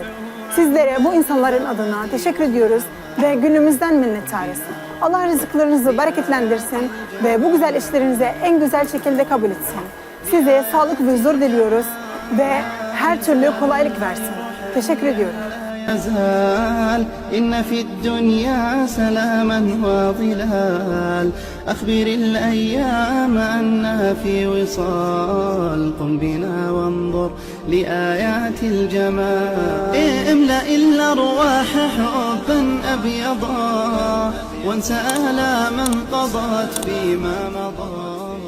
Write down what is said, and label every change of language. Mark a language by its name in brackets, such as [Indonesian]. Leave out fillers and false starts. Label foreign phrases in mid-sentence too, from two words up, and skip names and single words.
[Turkish] Sizlere bu insanların adına teşekkür ediyoruz ve günümüzden minnettarız. Allah rızıklarınızı bereketlendirsin ve bu güzel işlerinizi en güzel şekilde kabul etsin. Size sağlık ve huzur diliyoruz ve her türlü kolaylık versin. Teşekkür ediyorum. [Arabic] يزال إن في الدنيا سلاما وظلال أخبر الأيام أنها في وصال قم بنا وانظر لآيات الجمال املأ الأرواح حبا أبيضا وانسى آلاما قضت فيما مضى